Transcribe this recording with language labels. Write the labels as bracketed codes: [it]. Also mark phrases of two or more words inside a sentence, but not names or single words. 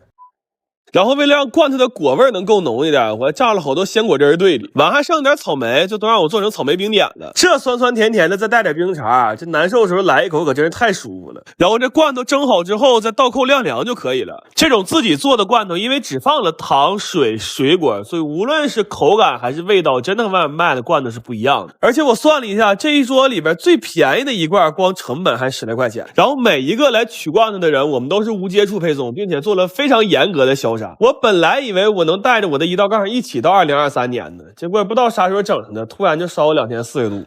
[zh] 然後為了讓罐頭的果味能夠濃一點，我還榨了好多鮮果汁兌裡，完還剩點草莓，就都讓我做成草莓冰點了。這酸酸甜甜的，再帶點冰碴，這難受的時候來一口可真是太舒服了。然後這罐頭蒸好之後再倒扣晾涼就可以了。這種自己做的罐頭，因為只放了糖、水、水果，所以無論是口感還是味道，真的和外面賣的罐頭是不一樣的。而且我算了一下，這一桌裡邊最便宜的一罐光成本還10來塊錢。然後每一個來取罐頭的人，我們都是無接觸配送，並且做了非常嚴格的消杀。我本來以為我能帶着我的胰島杠一起到2023年呢，結果也不知道啥時候整上的，突然就燒了2天40度。